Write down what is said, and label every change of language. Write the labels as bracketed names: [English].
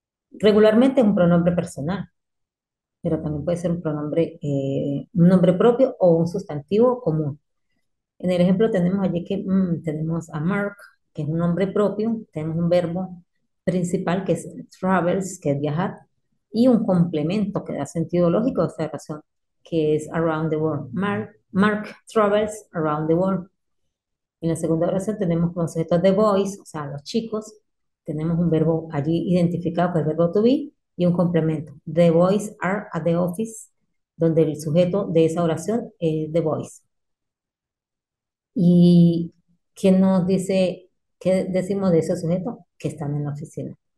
[Spanish] Regularmente es un pronombre personal, pero también puede ser un nombre propio o un sustantivo común. En el ejemplo tenemos allí que tenemos a Mark, que es un nombre propio, tenemos un verbo principal que es travels, que es viajar, y un complemento que da sentido lógico a esta oración, que es [English] around the world. Mark travels around the world. [Spanish] En la segunda oración tenemos como sujetos de boys, o sea, los chicos. Tenemos un verbo allí identificado con el verbo to be y un complemento. [English] The boys are at the office, [Spanish] donde el sujeto de esa oración es the boys. ¿Y quién nos dice, qué decimos de ese sujeto? Que están en la oficina.